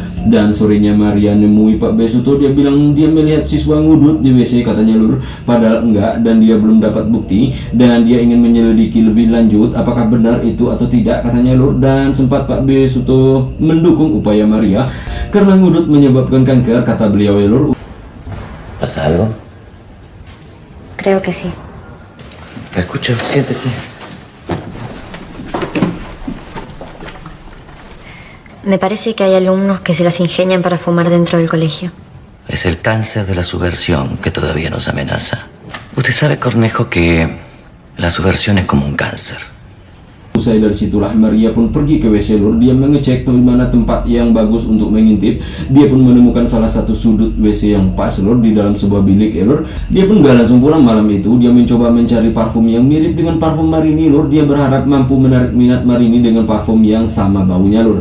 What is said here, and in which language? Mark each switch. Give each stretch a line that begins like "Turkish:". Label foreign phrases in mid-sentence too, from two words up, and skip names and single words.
Indonesian: Dan sorenya Maria nemui Pak Besuto. Dia bilang dia melihat siswa ngudut di WC katanya lur, padahal enggak, dan dia belum dapat bukti, dan dia ingin menyelidiki lebih lanjut apakah benar itu atau tidak katanya lur. Dan sempat Pak Besuto mendukung upaya Maria karena ngudut menyebabkan kanker kata beliau ya lur.
Spanish: ¿Pasa algo? Creo que sí. Te escucho, siéntese. Me parece que hay alumnos que se las ingenian para fumar dentro del colegio. Es el cáncer de la subversión que todavía nos amenaza. Usted sabe, Cornejo, que la subversión es como un cáncer.
Indonesian: Usai dari situlah Maria pun pergi ke WC lur. Dia mengecek di mana tempat yang bagus untuk mengintip. Dia pun menemukan salah satu sudut WC yang pas lur di dalam sebuah bilik ya lur. Dia pun gak langsung pulang malam itu. Dia mencoba mencari parfum yang mirip dengan parfum Marini lur. Dia berharap mampu menarik minat Marini dengan parfum yang sama baunya lur.